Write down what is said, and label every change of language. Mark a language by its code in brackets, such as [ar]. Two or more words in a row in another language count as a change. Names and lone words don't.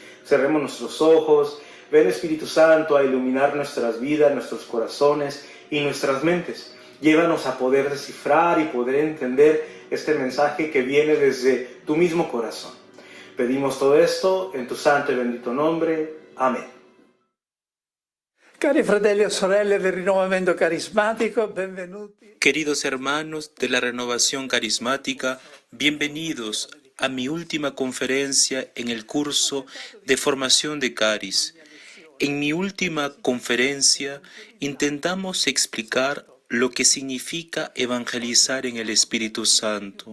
[es] Cerremos nuestros ojos. Ven, Espíritu Santo, a iluminar nuestras vidas, nuestros corazones y nuestras mentes. Llévanos a poder descifrar y poder entender este mensaje que viene desde tu mismo corazón. Pedimos todo esto en tu santo y bendito nombre. Amén. [it] Cari fratelli e sorelle del rinnovamento carismatico, benvenuti. [es] Queridos hermanos de la renovación carismática, bienvenidos a mi última conferencia en el curso de formación de Caris. En mi última conferencia intentamos explicar lo que significa evangelizar en el Espíritu Santo.